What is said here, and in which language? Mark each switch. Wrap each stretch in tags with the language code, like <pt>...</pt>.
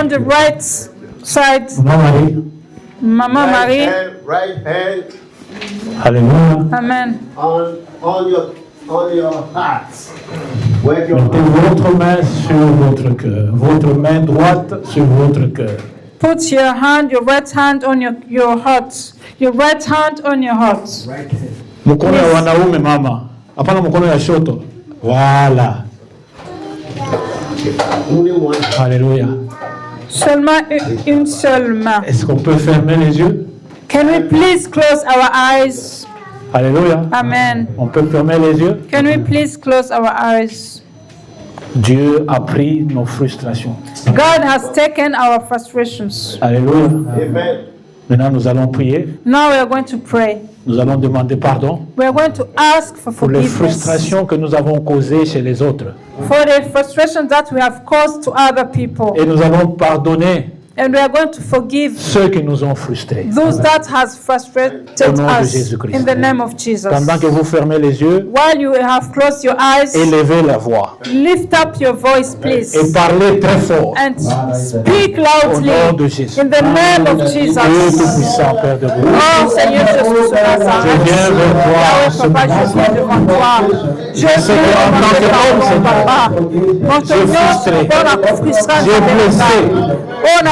<en>on the right side.</en> <fr>Maman Marie. Maman Marie.</fr> <en>Right hand</en> <fr>Alléluia.</fr> <en>Amen. on your heart. Where your</en> <fr>Mettez votre main sur votre cœur. Votre main droite sur votre cœur.</fr> <en>Put your right hand on your heart. Your right hand on your heart.</en> <sw>Mkono ya wanaume mama. Hapana mkono ya shoto. Voilà.</sw> <en>only one.</en> <fr>Alléluia. Seulement une seule main. Est-ce qu'on peut fermer les yeux?</fr> <en>Can we please close our eyes?</en> <fr>Alléluia.</fr> <en>Amen.</en> <fr>On peut fermer les yeux?</fr> <en>Can we please close our eyes?</en> <fr>Dieu a pris nos frustrations.</fr> <en>God has taken our frustrations.</en> <fr>Alléluia.</fr> <en>Amen.</en> <fr>Maintenant, nous allons prier.</fr> <en>Now we are going to pray.</en> <fr>Nous allons demander pardon</fr> <en>We are going to ask for</en> <fr>pour les</fr> <en>forgiveness</en> <fr>frustrations que nous avons causées chez les autres.</fr> <en>for the frustrations that we have caused to other people.</en> <fr>Et nous allons pardonner</fr> <en>And we are going to forgive</en> <fr>ceux qui nous ont frustrés.</fr> <en>those that has frustrated</en> <fr>Au nom de</fr> <en>us</en> <fr>Jésus-Christ.</fr> <en>in the name of Jesus.</en> <fr>Pendant que vous fermez les yeux,</fr> <en>While you have closed your eyes,</en> <fr>élevez la voix</fr> <en>lift up your voice, please,</en> <fr>et parlez très fort</fr> <en>and speak</en> <fr>au</fr> <en>loudly</en> <fr>nom de Jésus.</fr> <en>in the name of</en> <fr>Dieu</fr> <en>Jesus.</en> <fr>Tout-Puissant, Père de gloire. Oh Seigneur Jésus, cela s'arrête. Je viens vers toi Yahweh, ce Papa, matin. je viens devant toi. Je viens Seigneur, en tant que homme, devant Seigneur, Papa. Mon frustré. J'ai blessé. On a</fr>